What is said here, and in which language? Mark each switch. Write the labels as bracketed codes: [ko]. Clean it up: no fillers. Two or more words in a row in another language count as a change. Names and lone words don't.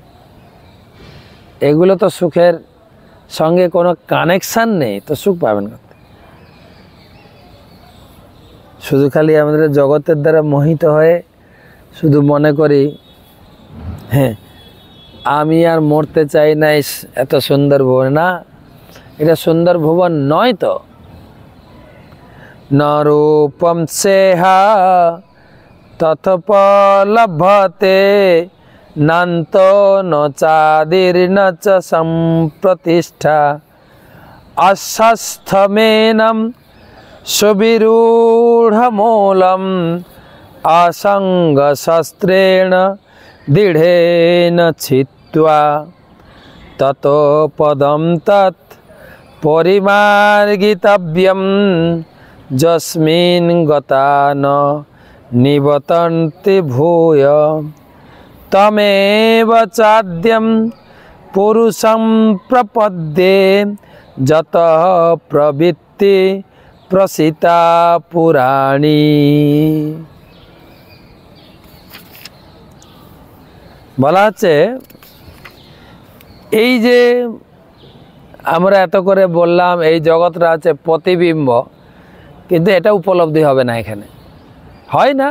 [bn] এগুলো তো সুখের সঙ্গে কোনো কানেকশান নেই, তো সুখ পাবেন না। শুধু খালি আমাদের জগতের দ্বারা মোহিত হয়ে শুধু মনে করি, হ্যাঁ আমি আর মরতে চাই না এত সুন্দর ভুবন। না, এটা সুন্দর ভুবন নয় তো। [sa] ন রূপম সেহা তথপলভতে নান্ত ন চাদির্ন চ সম্প্রতিষ্ঠা অস্বাস্থ্যমেনম সুবিরূঢ়মূলম असंग शस्त्रेण दृढ़ेन छित्त्वा ततो पदं तत् परिमार्गितव्यं यस्मिन् गता न निबतन्ति भूय তমেব চাদ্যম পুরুষম প্রপদ্যে যতঃ প্রবৃত্তি প্রসিতা পুরাণী। [bn] বলা হচ্ছে এই যে আমরা এত করে বললাম এই জগৎটা আছে প্রতিবিম্ব, কিন্তু এটা উপলব্ধি হবে না, এখানে হয় না।